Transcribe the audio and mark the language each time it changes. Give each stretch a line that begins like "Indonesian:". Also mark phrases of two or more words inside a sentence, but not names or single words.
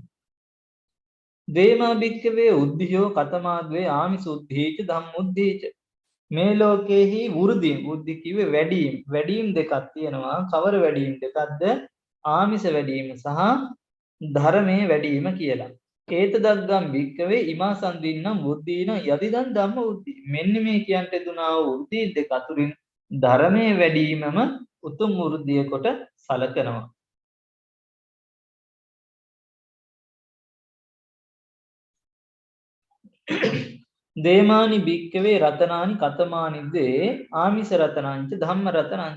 Pali: දේමා භික්කවේ උද්ධියෝ කතමාද්වේ ආමිසුද්ධීච ධම්මුද්ධීච.
Sinhala: මේ ලෝකේහි වෘද්ධි, බුද්ධි කිව්වේ වැඩිම, වැඩිම දෙකක් තියෙනවා. කවර වැඩිම දෙකක්ද? ආමිස වැඩිම සහ ධර්මයේ වැඩිම කියලා.
Pali: ඒත දග්ගම් භික්කවේ ඉමා සම්දින්නම් බුද්ධීන යදිදන් ධම්ම උද්ධි.
Sinhala: මෙන්න මේ කියන්ට දුනා වූ වෘද්ධි දෙක අතුරින් ධර්මයේ වැඩිමම උතුම් වෘද්ධිය කොට සලකනවා.
Pali: දේමානි භික්කවේ රතනානි කතමානිද්දේ ආමිස රතනංච ධම්ම රතනංච.